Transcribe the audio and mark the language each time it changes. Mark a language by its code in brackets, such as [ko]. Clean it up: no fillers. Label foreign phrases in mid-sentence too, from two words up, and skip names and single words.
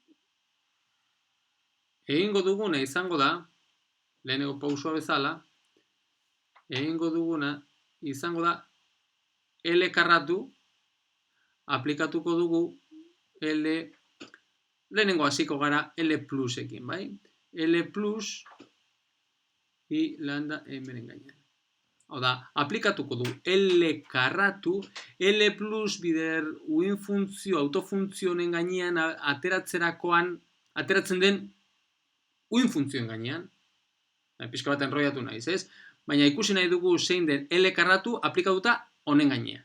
[eu] Egingo duguna izango da, lehenengo pausua bezala, egingo duguna izango da L karratu, aplikatuko dugu lehenengo hasiko gara L plusekin, bai? L plus i lambda mren gainean. Hau da, aplikatuko du L karratu, L plus bider uin funtzio, autofuntzionen gainean ateratzen den uin funtzioen gainean. Pixka bat enroiatu naiz, ez? Baina ikusi nahi dugu zein den L karratu aplikatuta honen gainean.